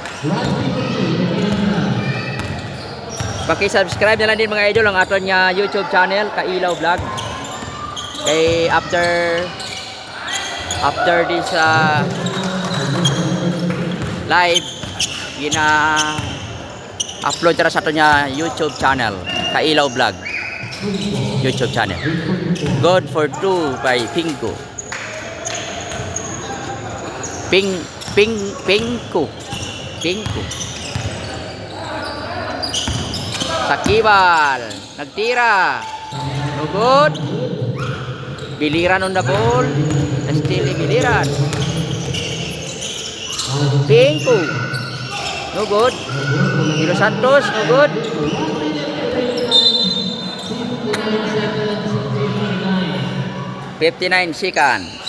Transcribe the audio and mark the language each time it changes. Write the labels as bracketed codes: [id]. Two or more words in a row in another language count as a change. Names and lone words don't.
[war] Paki-subscribe na lang din mga idol ang aton nga [en] YouTube channel, [war] Kailaw Vlog. Kay [en] after this live upload [war] tara sa aton nga [en] YouTube channel, [war] Kailaw Vlog [en] YouTube channel. Good for 2 by Pinko. Pinko. Sakibal. Nagtira. No good. Biliran on the ball. Still Biliran. Pinko. No good. De Los Santos. No good. $59 seconds.